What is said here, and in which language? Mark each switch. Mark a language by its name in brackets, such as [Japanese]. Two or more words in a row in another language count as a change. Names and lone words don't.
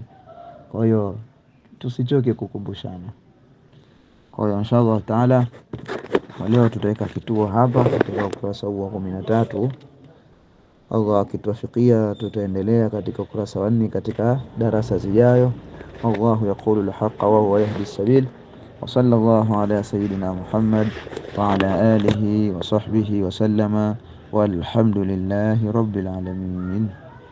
[Swahili] Kwa hiyo tusichoke kukumbushana. Kwa hiyo [Arabic] إن شاء الله تعالى [Swahili] leo tutaweka kituo hapa katika ukurasa wa 13. Allah akituwafikia tutaendelea katika ukurasa wa 4 katika darasa zijayo. [Arabic] الله يقول الحق وهو يهدي السبيل وصلى الله على سيدنا محمد وعلى آله وصحبه وسلم, والحمد لله رب العالمين.